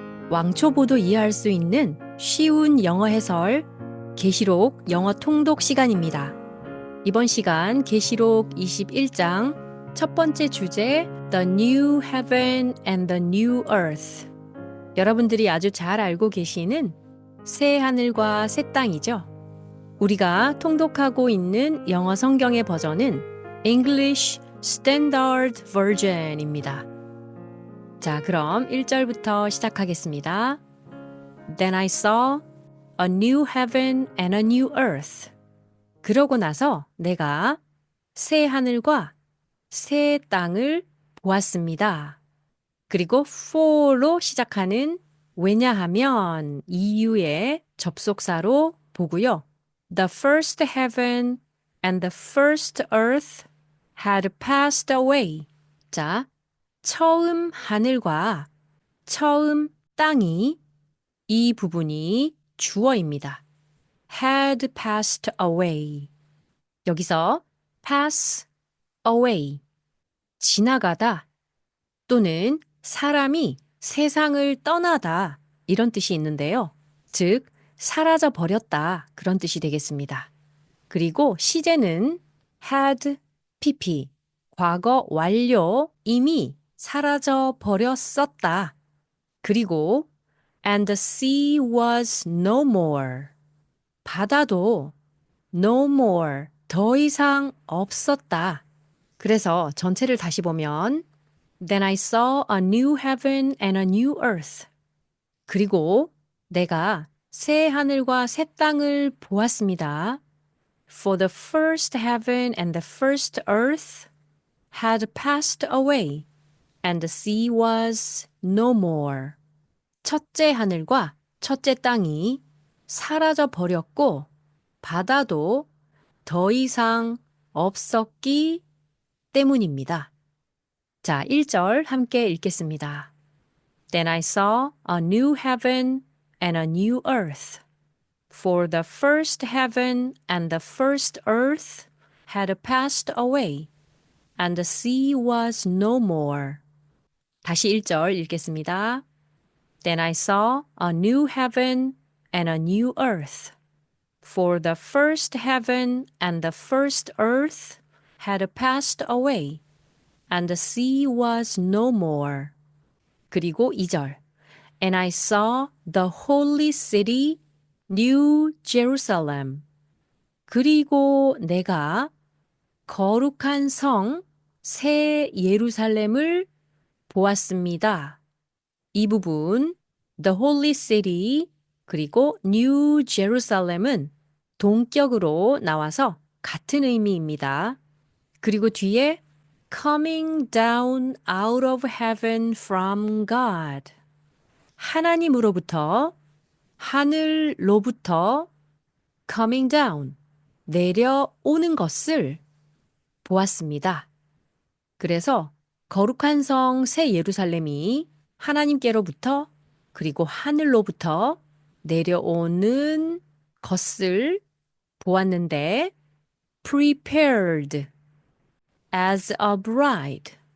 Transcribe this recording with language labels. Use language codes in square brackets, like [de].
[ko] 왕초보도 이해할 수 있는 쉬운 영어 해설 계시록 영어 통독 시간입니다. 이번 시간 계시록 21장 첫 번째 주제 [en] The New Heaven and the New Earth. [ko] 여러분들이 아주 잘 알고 계시는 새 하늘과 새 땅이죠. 우리가 통독하고 있는 영어 성경의 버전은 English Standard Version입니다. 자, 그럼 1절부터 시작하겠습니다. [en] Then I saw a new heaven and a new earth. [ko] 그러고 나서 내가 새 하늘과 새 땅을 보았습니다. 그리고 for로 시작하는 왜냐하면 이유의 접속사로 보고요. [en] The first heaven and the first earth had passed away. [ko] 자, 처음 하늘과 처음 땅이 이 부분이 주어입니다. [en] had passed away. [ko] 여기서 pass away. 지나가다 또는 사람이 세상을 떠나다 이런 뜻이 있는데요. 즉, 사라져 버렸다 그런 뜻이 되겠습니다. 그리고 시제는 had pp. 과거 완료 이미 사라져 버렸었다. 그리고 [en] and the sea was no more. [ko] 바다도 [en] no more. [ko] 더 이상 없었다. 그래서 전체를 다시 보면 [en] Then I saw a new heaven and a new earth. [ko] 그리고 내가 새 하늘과 새 땅을 보았습니다. [en] For the first heaven and the first earth had passed away, and the sea was no more. [ko] 첫째 하늘과 첫째 땅이 사라져 버렸고 바다도 더 이상 없었기 때문입니다. 자, 1절 함께 읽겠습니다. [en] Then I saw a new heaven and a new earth. For the first heaven and the first earth had passed away, and the sea was no more. [ko] 다시 1절 읽겠습니다. [en] Then I saw a new heaven and a new earth. For the first heaven and the first earth had passed away, and the sea was no more. [ko] 그리고 2절. [en] And I saw the holy city, New Jerusalem. [ko] 그리고 내가 거룩한 성, 새 예루살렘을 보았습니다. 이 부분 The Holy City 그리고 New Jerusalem은 동격으로 나와서 같은 의미입니다. 그리고 뒤에 [en] Coming down out of heaven from God. [ko] 하나님으로부터 하늘로부터 [en] coming down [ko] 내려오는 것을 보았습니다. 그래서 거룩한 성 새 예루살렘이 하나님께로부터 그리고 하늘로부터 내려오는 것을 보았는데 [en] prepared as a bride.